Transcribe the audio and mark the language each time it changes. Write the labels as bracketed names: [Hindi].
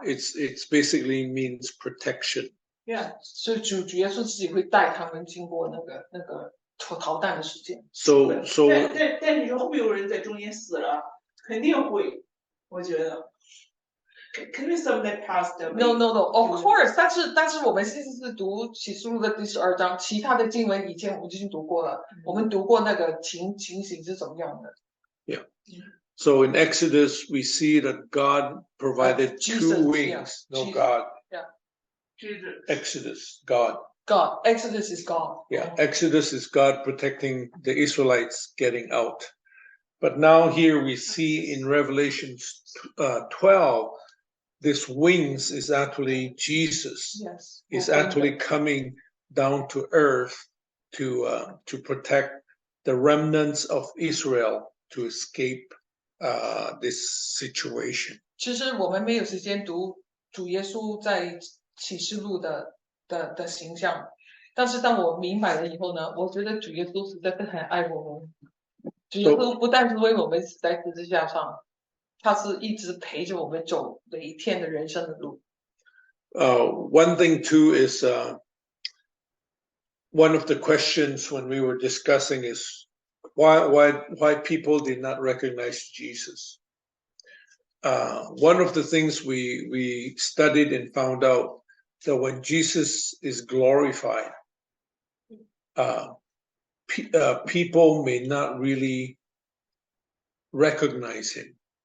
[English] It's basically means protection. Yeah. [Chinese] 所以主耶稣自己会带他们经过那个逃难的时间。但你说会有人在中间死了，肯定会，我觉得。肯定 [English] something passed away. No, of course. [Chinese] 但是我们现在是读启示录的第12章，其他的经文以前我们已经读过了，我们读过那个情形是怎么样的。 [English] Yeah. So in Exodus we see that God provided Jesus, 2 wings. Yeah. No, Jesus. God. Yeah. Jesus. Exodus, God. God. Exodus is God. Yeah. Exodus is God protecting the Israelites getting out. But now here we see in Revelation 12. This wings is actually Jesus. Yes. Is actually coming down to earth to protect the remnants of Israel to escape this situation. [Chinese] 其实我们没有时间读主耶稣在启示录的形象，但是当我明白了以后呢，我觉得主耶稣实在是很爱我们。主耶稣不但是为我们死在十字架上。他是一直陪着我们走每一天的人生的路。 [English] One thing too is one of the questions when we were discussing is why people did not recognize Jesus. one of the things we studied and found out that when Jesus is glorified, people may not really recognize him.